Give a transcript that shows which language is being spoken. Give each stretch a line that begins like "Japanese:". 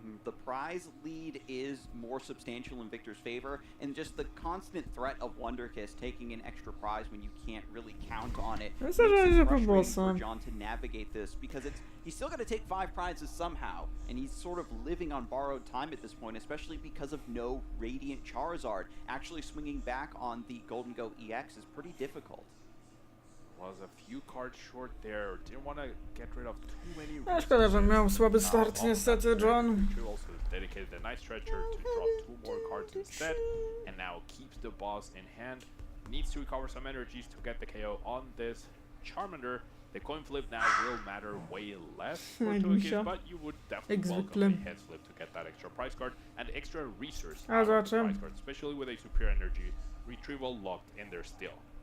English: The prize lead is more substantial in Victor's favor, and just the constant threat of Wonder Kiss taking an extra prize when you can't really count on it makes it frustrating for John to navigate this, because he's still got to take 5 prizes somehow, and he's sort of living on borrowed time at this point, especially because of no Radiant Charizard. Actually swinging back on the Golden Go EX is pretty difficult. Was a few cards short there. Didn't want to get rid of too many.
Polish: A szkoda, że miał słaby start niestety, John.
English: Also dedicated the night stretcher to drop 2 more cards instead, and now keeps the boss in hand. Needs to recover some energies to get the KO on this Charmander. The coin flip now will matter way less for Togekiss, but you would definitely welcome a heads flip to get that extra prize card and extra resource out of the prize card, especially with a superior energy retrieval locked in there still.